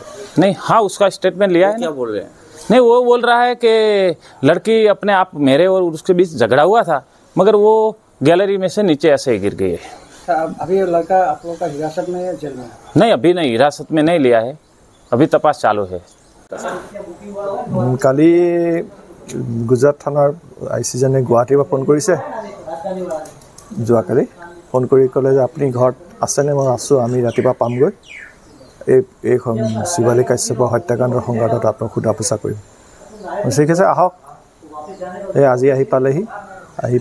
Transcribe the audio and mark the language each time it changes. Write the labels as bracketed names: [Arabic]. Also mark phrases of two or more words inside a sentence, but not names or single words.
[Hindi] नहीं, हाँ, उसका स्टेटमेंट लिया है। क्या बोल रहे हैं? नहीं, वो बोल रहा है कि लड़की अपने आप, मेरे और उसके बीच झगड़ा हुआ था, मगर वो गैलरी में से नीचे ऐसे ही गिर गई है। अभी लड़का आप लोग का हिरासत में है, जेल में? नहीं, अभी नहीं, हिरासत में नहीं लिया है। अभी तपास चालू है। [Assamese] কালি গুজৰাট থানাৰ আইচিজনে গুৱাহাটীৰ পৰা ফোন কৰিছে যোৱাকালি ফোন কৰি ক'লে যে আপুনি ঘৰত আছেনে মই আছোঁ আমি ৰাতিপুৱা পামগৈ এই শিৱালী কাশ্যপৰ হত্যাকাণ্ডৰ সংঘাতত আপোনাক সোধা পোছা কৰিম ঠিক আছে আহক এই আজি আহি পালেহি আহি